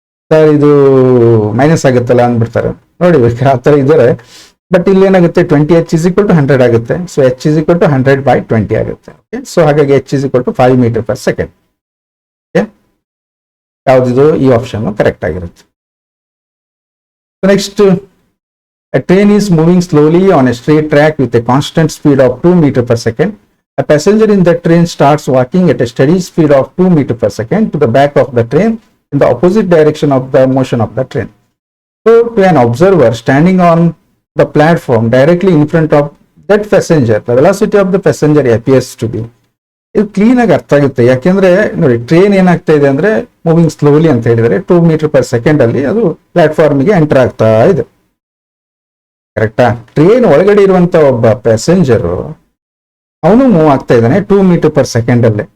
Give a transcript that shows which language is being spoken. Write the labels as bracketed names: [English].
[Kannada] Sir ಇದು minus ಆಗುತ್ತಲ್ಲ ಅಂದ್ಬಿಡ್ತಾರೆ, ನೋಡಿ ಆ ಥರ ಇದ್ದಾರೆ. ಬಟ್ ಇಲ್ಲಿ ಏನಾಗುತ್ತೆ 20h = 100 ಆಗುತ್ತೆ. ಸೊ h = 100/20 ಆಗುತ್ತೆ. ಓಕೆ, ಸೊ ಹಾಗಾಗಿ h = 5 metre per second. Okay, ಯಾವ್ದಿದು ಈ ಆಪ್ಷನ್ ಕರೆಕ್ಟ್ ಆಗಿರುತ್ತೆ. [English] Next, a train is moving slowly on a straight track with a constant speed of 2 meters per second. A passenger in the train starts walking at a steady speed of 2 meters per second to the back of the train in the opposite direction of the motion of the train. So, to an observer standing on the platform directly in front of that passenger, the velocity of the passenger appears to be. [Kannada] ಇದು clean ಆಗಿ ಅರ್ಥ ಆಗುತ್ತೆ. ಯಾಕೆಂದ್ರೆ ನೋಡಿ, train ಏನಾಗ್ತಾ ಇದೆ ಅಂದ್ರೆ moving slowly ಅಂತ ಹೇಳಿದ್ರೆ 2 ಮೀಟರ್ ಪರ್ ಸೆಕೆಂಡ್ ಅಲ್ಲಿ ಅದು ಪ್ಲಾಟ್ಫಾರ್ಮ್ಗೆ ಎಂಟರ್ ಆಗ್ತಾ ಇದೆ. ಕರೆಕ್ಟಾ? ಟ್ರೈನ್ ಒಳಗಡೆ ಇರುವಂತ ಒಬ್ಬ ಪ್ಯಾಸೆಂಜರ್ ಅವನು ಮೂವ್ ಆಗ್ತಾ ಇದ್ದಾನೆ 2 ಮೀಟರ್ ಪರ್ ಸೆಕೆಂಡ್ ಅಲ್ಲೇ.